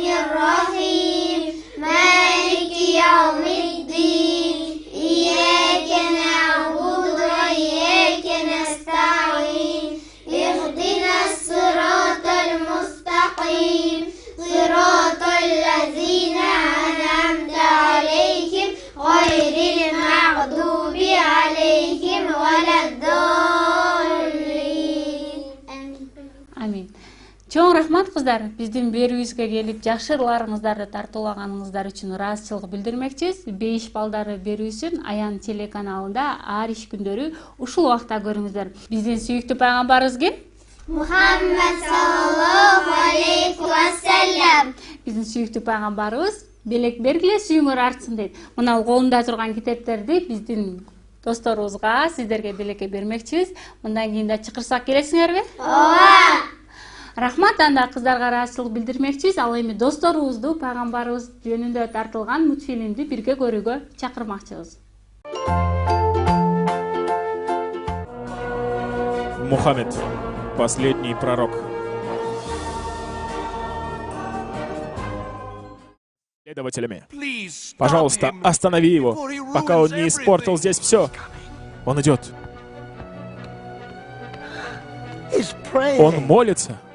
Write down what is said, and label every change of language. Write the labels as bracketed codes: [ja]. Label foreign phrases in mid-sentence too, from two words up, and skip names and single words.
[ar] الرحيم مالك يوم الدين إياك نعبد وإياك نستعين اهدنا الصراط المستقيم صراط الذين أنعمت عليهم غير المغضوب عليهم ولا الضالين. [ky] Амин. Чоң рахмат кыздар, биздин берүүбүзгө келип жакшыларыңыздарды тартуулаганыңыздар үчүн ыраазычылык билдирмекчибиз. 5 балдары берүүсүн Аян телеканалында ар иш күндөрү ушул убакта көрүңүздөр. Биздин сүйүктүү пайгамбарыбыз ким? [ar] محمد صلى الله عليه وسلم. [ky] Биздин сүйүктүү пайгамбарыбыз белек бергиле сүйүңөр артсын дейт. Мына колунда турган китептерди биздин досторубузга, сиздерге белекке бермекчибиз. Мындан кийин да чакырсак келесиңерби? Ооба. Рахмат, анда кыздарга ыраазычылык билдирмекчибиз. Ал эми досторубузду пайгамбарыбыз жөнүндө тартылган мультфильмди бирге көрүүгө чакырмакчыбыз. [ru] Мухаммед, последний пророк. Следователями. Пожалуйста, останови его, пока он не испортил здесь все. Он идет. Он молится.